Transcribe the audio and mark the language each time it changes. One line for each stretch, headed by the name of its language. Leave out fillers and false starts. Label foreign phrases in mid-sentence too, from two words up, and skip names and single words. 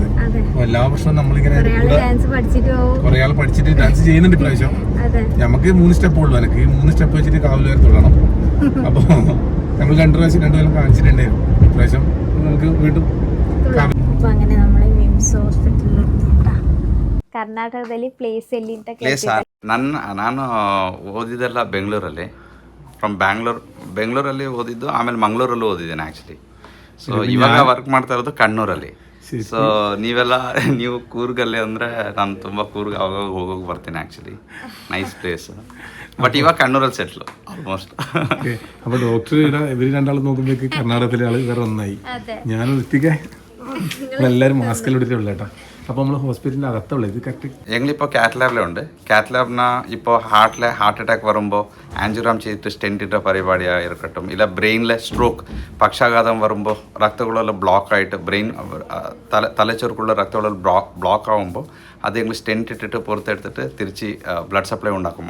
Malayalam: അപ്പോൾ എല്ലാ വർഷവും നമ്മളിങ്ങനെ കുറെ ആൾ പഠിച്ചിട്ട് ഡാൻസ് ചെയ്യുന്നുണ്ട്. ഇപ്രാവശ്യം നമുക്ക് 3 സ്റ്റെപ്പ് ഉള്ളൂ. എനിക്ക് ഈ 3 സ്റ്റെപ്പ് വെച്ചിട്ട് കാവിൽ വരെ തൊഴണം. അപ്പോൾ നമ്മൾ 2 പ്രാവശ്യം 2 കൊല്ലം കാണിച്ചിട്ടുണ്ടായിരുന്നു. ഇപ്രാവശ്യം നമുക്ക് വീണ്ടും അങ്ങനെ നമ്മളെ
Kannada: വിംസ് ಹಾಸ್ಪಿಟಲ್ ಕರ್ನಾಟಕದಲ್ಲಿ ಪ್ಲೇಸ್ ಎಲ್ಲಿ ಅಂತ ಕೇಳ್ತಿದ್ದೆ. ನಾನು ಓದಿದ್ದೆಲ್ಲ ಬೆಂಗಳೂರಲ್ಲಿ. ಫ್ರಮ್ ಬೆಂಗಳೂರಲ್ಲಿ ಓದಿದ್ದು, ಆಮೇಲೆ ಮಂಗಳೂರಲ್ಲೂ ಓದಿದ್ದೇನೆ ಆ್ಯಕ್ಚುಲಿ. ಸೊ ಇವಾಗ ವರ್ಕ್ ಮಾಡ್ತಾ ಇರೋದು ಕಣ್ಣೂರಲ್ಲಿ. ಸೊ ನೀವು ಕೂರ್ಗಲ್ಲಿ ಅಂದರೆ ನಾನು ತುಂಬ ಕೂರ್ಗ್ ಅವಾಗ ಹೋಗೋಗಿ ಬರ್ತೀನಿ ಆ್ಯಕ್ಚುಲಿ.
English: nice place.
Malayalam: ബട്ട് ഇവ കണ്ണൂരിൽ
English: settle almost.
Malayalam: അപ്പൊ ഡോക്ടർ ഇവര് രണ്ടാളും നോക്കുമ്പോഴേക്ക് കർണാടകത്തിലെ ആള് വേറെ ഒന്നായി. ഞാൻ ഒറ്റയ്ക്ക് എല്ലാവരും മാസ്കെല്ലാം എടുത്തിട്ടുള്ള കേട്ടോ. അപ്പോൾ നമ്മൾ ഹോസ്പിറ്റലിൻ്റെ അകത്തുള്ള ഇത് കറക്റ്റ് ഞങ്ങളിപ്പോൾ
English: cath lab. cath lab
Malayalam: ഇപ്പോൾ
English: heart attack
Malayalam: വരുമ്പോൾ ആൻജിയോഗ്രാം ചെയ്തിട്ട് സ്റ്റെൻറ്റ് ഇട്ട പരിപാടിயாக இருக்கட்டும், ഇല്ല ബ്രെയിനിലെ സ്ട്രോക്ക് പക്ഷാഘാതം വരുമ്പോൾ രക്തക്കുഴലെല്ലാം ബ്ലോക്ക് ആയിട്ട് ബ്രെയിൻ തലച്ചോർക്കുള്ള രക്തക്കുഴൽ ബ്ലോക്ക് ആകുമ്പോൾ അത് ഞങ്ങൾ സ്റ്റെൻറ്റ് ഇട്ടിട്ട് പുറത്തെടുത്തിട്ട് തിരിച്ച്
English: blood supply
Malayalam: ഉണ്ടാക്കും.